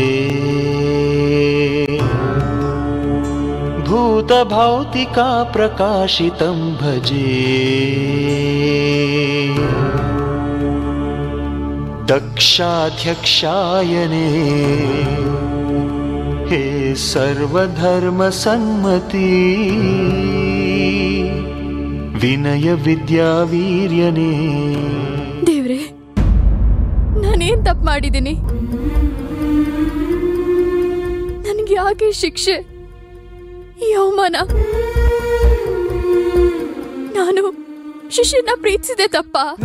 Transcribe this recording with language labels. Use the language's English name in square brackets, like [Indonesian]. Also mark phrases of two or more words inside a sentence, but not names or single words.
[Sanskrit] भूतभौतिका प्रकाशितं भजे दक्षाध्यक्षायने हे सर्वधर्मसन्मति विनय विद्यावीर्यने. [Kannada] ದೇವ್ರೆ, ನಾನೇನ್ ತಪ್ಪು ಮಾಡಿದ್ದೀನಿ? ನನಗೆ ಯಾಕೆ ಶಿಕ್ಷೆ, ಈ ಅವಮಾನ? ನಾನು ಶಿಶಿರ್ನ ಪ್ರೀತಿಸಿದೆ ತಪ್ಪ?